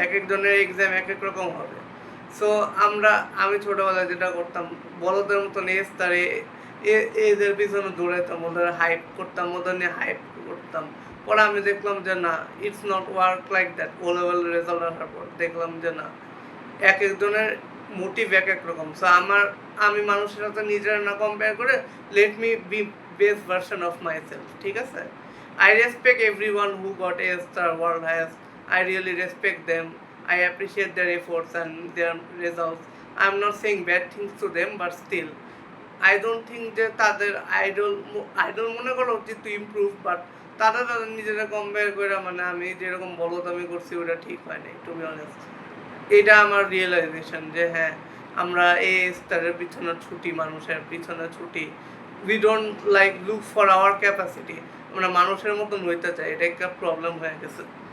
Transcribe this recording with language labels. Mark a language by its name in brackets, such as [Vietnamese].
[Bangla] এক একজনের এক্সাম এক এক রকম হবে। সো আমি ছোটোবেলায় যেটা করতাম, বড়দের মতন এ স্টারে এদের পিছনে দৌড়াইতাম, ওদের হাইপ করতাম, ওদের নিয়ে হাইপ করতাম। পরে আমি দেখলাম যে না, [English] It's not work like that. [Bangla] O level result আসার পর দেখলাম যে না, এক একজনের মোটিভ এক এক রকম। সো আমি মানুষের সাথে নিজের না কম্পেয়ার করে, [English] let me be best version of myself, [Bangla] ঠিক আছে? [English] I respect everyone who got A star world highest. I really respect them. I appreciate their efforts and their results. I'm not saying bad things to them, but still I don't think [Bangla] যে তাদের idol মনে করা উচিত [English] to improve, [Bangla] but তারা তাদের নিজেরা compare করে মানে আমি যেরকম বলদামি করছি ওটা ঠিক হয় নাই, [English] To be honest. [Bangla] এটা আমার রিয়েলাইজেশন যে হ্যাঁ, আমরা এই স্তরের পিছনে ছুটি, মানুষের পিছনে ছুটি, [English] we don't like look for our capacity, [Bangla] আমরা মানুষের মতন হইতে চাই, এটা একটা প্রবলেম হয়ে গেছে।